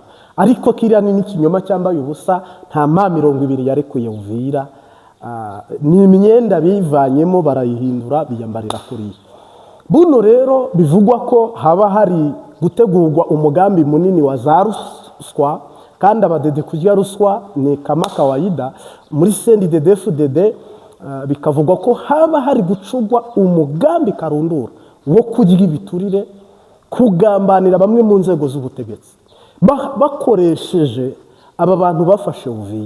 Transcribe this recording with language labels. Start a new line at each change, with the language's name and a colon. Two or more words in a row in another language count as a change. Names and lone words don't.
Rundi: Ariko kiriya ni n'ikinyoma cyambaye ubusa, nta M20 yarekuye Uvira. Ni imyenda bivanyemo barayihindura biyambarira kuriya. Buno rero bivugwa ko haba hari gutegurwa umugambi munini wa za ruswa, kandi abadede kurya ruswa ni
Swahili: kama kawaida.
Rundi: Muri CNDD-FDD bikavugwa ko haba hari gucugwa umugambi karundura wo kugira ibiturire, kugambanira bamwe mu nzego z'ubutegetsi bakoresheje aba bantu bafashe Uvira.